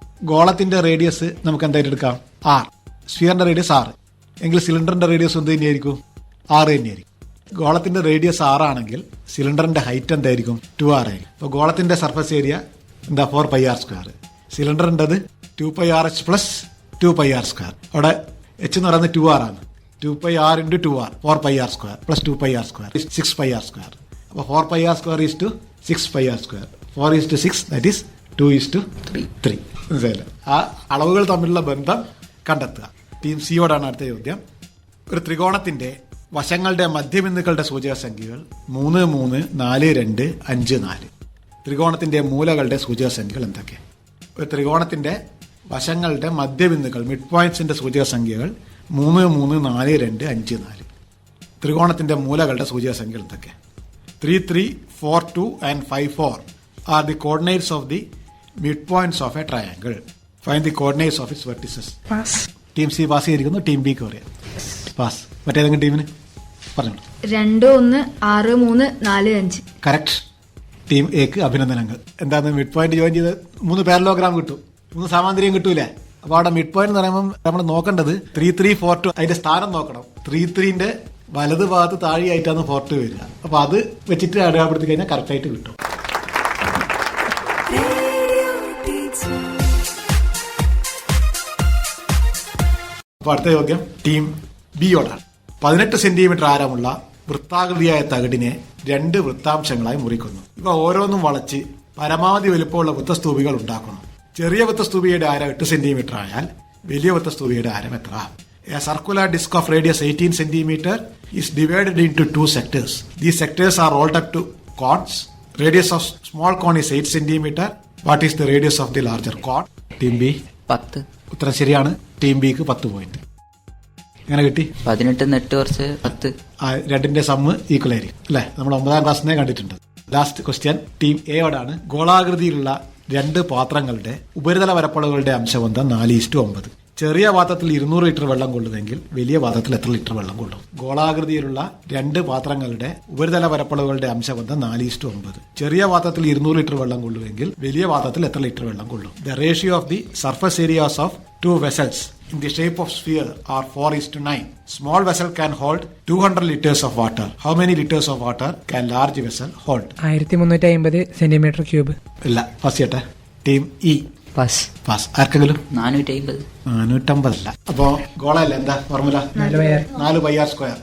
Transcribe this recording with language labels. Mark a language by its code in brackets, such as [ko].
[ml] ഗോളത്തിന്റെ റേഡിയസ് നമുക്ക് എന്തായിട്ട് എടുക്കാം? ആർ. സ്ഫിയറിന്റെ റേഡിയസ് 6 എങ്കിൽ സിലിണ്ടറിന്റെ റേഡിയസ് എന്ത് തന്നെയായിരിക്കും? 6 തന്നെയായിരിക്കും. ഗോളത്തിന്റെ റേഡിയസ് 6 ആണെങ്കിൽ സിലിണ്ടറിന്റെ ഹൈറ്റ് എന്തായിരിക്കും? 2r ആയിരിക്കും. അപ്പോൾ ഗോളത്തിന്റെ സർഫസ് ഏരിയ എന്താ? 4πr². സിലിണ്ടറിൻ്റെത് 2πrh plus 2πr². അവിടെ h എന്ന് പറയുന്നത് 2r ആണ്. 2πr × 2r 4πr² plus 2πr² 6πr². അപ്പോൾ 4πr² is to 6πr². 4:6 [en] that is [ml] 2:3. മനസ്സിലായില്ലേ? ആ അളവുകൾ തമ്മിലുള്ള ബന്ധം കണ്ടെത്തുക. ടീം സിയോടാണ് അടുത്ത ചോദ്യം. ഒരു ത്രികോണത്തിന്റെ വശങ്ങളുടെ മധ്യബിന്ദുക്കളുടെ സൂചക സംഖ്യകൾ 3, 3, 4, 2, 5, 4. ത്രികോണത്തിന്റെ മൂലകളുടെ സൂചക സംഖ്യകൾ എന്തൊക്കെ? ഒരു ത്രികോണത്തിന്റെ വശങ്ങളുടെ മധ്യബിന്ദുക്കൾ മിഡ് പോയിന്റ്സിന്റെ സൂചക സംഖ്യകൾ 3, 3, 4, 2, 5, 4. ത്രികോണത്തിന്റെ മൂലകളുടെ സൂചക സംഖ്യകൾ എന്തൊക്കെ? [en] 3, 3, 4, 2 and 5, 4 are the coordinates of the midpoints of a triangle. Find the coordinates of its vertices. [ml] Pass. Team C pass ചെയ്തിരിക്കുന്നു. ടീം ബിക്ക് പറയാം പാസ്. മറ്റേതെങ്കിലും ടീമിന് പറഞ്ഞു. 2, 1, 6, 3, 4, 5. കറക്റ്റ്. ടീം എക്ക് അഭിനന്ദനങ്ങൾ. എന്താണ് മിഡ് പോയിന്റ് ജോയിൻ ചെയ്ത് 3 പാരലോഗ്രാം കിട്ടും, 3 സാമാന്തരികം കിട്ടൂലേ? അപ്പൊ അവിടെ മിഡ് പോയിന്റ് എന്ന് പറയുമ്പോൾ നമ്മൾ നോക്കേണ്ടത് 3, 3, 4, 2 അതിന്റെ സ്ഥാനം നോക്കണം. 3, 3ന്റെ വലത് ഭാഗത്ത് താഴെയായിട്ടാണ് 4, 2 വരിക. അപ്പൊ അത് വെച്ചിട്ട് അടയാളപ്പെടുത്തി കഴിഞ്ഞാൽ കറക്റ്റ് ആയിട്ട് കിട്ടും. Radio teacher. അപ്പൊ അടുത്ത ചോദ്യം ടീം ബിയോടാണ്. 18 സെന്റിമീറ്റർ ആരമുള്ള വൃത്താകൃതിയായ തകിടിനെ 2 വൃത്താംശങ്ങളായി മുറിക്കുന്നു. ഇവ ഓരോന്നും വളച്ച് പരമാവധി വലുപ്പമുള്ള വൃത്തസ്തൂപികൾ ഉണ്ടാക്കുന്നു. ചെറിയ വൃത്തസ്തൂപിയുടെ ആരം 8 സെന്റിമീറ്റർ ആയാൽ വലിയ വൃത്തസ്തൂപിയുടെ ആരം എത്ര? [en] A circular disc of radius 18 centimeter is divided into 2 sectors. These sectors are rolled up to cones. Radius of small cone is 8 centimeter. What is the radius of the larger cone? Team B 10. [ml] ഉത്തരം ശരിയാണ്. Team ബിക്ക് 10 point. എങ്ങനെ കിട്ടി? 18 നെട്ട് കുറച്ച് 10. രണ്ടിന്റെ sum equal ആയിരിക്കും അല്ലെ? നമ്മൾ 9ാം ക്ലാസ്സിനെ കണ്ടിട്ടുണ്ട്. Last question team എയോടാണ്. ഗോളാകൃതിയിലുള്ള 2 പാത്രങ്ങളുടെ ഉപരിതല വരപ്പളവുകളുടെ അംശബന്ധം 4:9. ചെറിയ പാത്രത്തിൽ 200 ലിറ്റർ വെള്ളം കൊള്ളുമെങ്കിൽ വലിയ പാത്രത്തിൽ എത്ര ലിറ്റർ വെള്ളം കൊള്ളും? ഗോളാകൃതിയിലുള്ള 2 പാത്രങ്ങളുടെ ഉപരിതല വരപ്പളവുകളുടെ അംശബന്ധം 4:9. ചെറിയ പാത്രത്തിൽ 200 ലിറ്റർ വെള്ളം കൊള്ളുമെങ്കിൽ വലിയ പാത്രത്തിൽ എത്ര ലിറ്റർ വെള്ളം കൊള്ളും? [en] The ratio of the surface areas of 2 vessels in the shape of sphere are 4:9. Small vessel can hold 200 liters of water. How many liters of water can large vessel hold? [ml] 1350 centimetre cube. ഇല്ല, first ചെയ്യട്ടെ. Team E pass. Pass. ആർക്കെങ്കിലും? 450. 450 അല്ല. അപ്പോ ഗോളല്ല, എന്താ formula? 4πr².